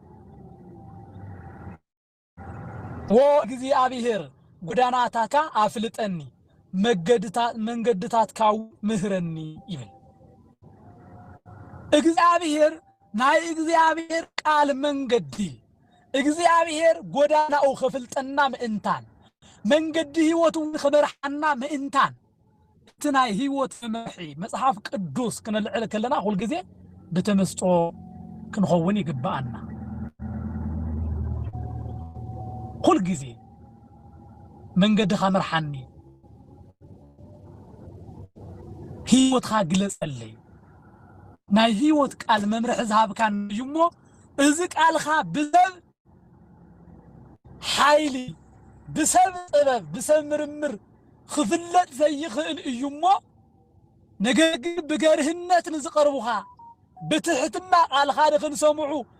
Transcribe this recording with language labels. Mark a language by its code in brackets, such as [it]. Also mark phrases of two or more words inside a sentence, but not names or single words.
[ti] እግዚአብሔር ጎዳናታካ አፍልጠኒ መንገድታትካው ምህረኒ ይብል እግዚአብሔር ናይ እግዚአብሔር ቃል መንገዲ እግዚአብሔር ጎዳናው ክፍልጠና ምእንታን መንገዲ ህይወቱ ክመርሐና ምእንታን ትናይ ህይወት መርሒ መጽሐፍ ቅዱስ ክንልዕል ከለና ሁሉ ጊዜ በተመስጦ ክንኸውን ይግባአና ሁሉ ጊዜ መንገድኻ መርሐኒ ህይወትኻ ግለጸለይ ናይ ህይወት ቃል መምርሕ ዝሃብካን እዩሞ እዚ ቃልኻ ብሰብ ሓይሊ ብሰብ ጥበብ ብሰብ ምርምር ክፍለጥ ዘይኽእል እዩሞ ነገር ግን ብገርህነት ንዝቀርቡኻ ብትሕትና ቃልኻ ንክንሰምዑ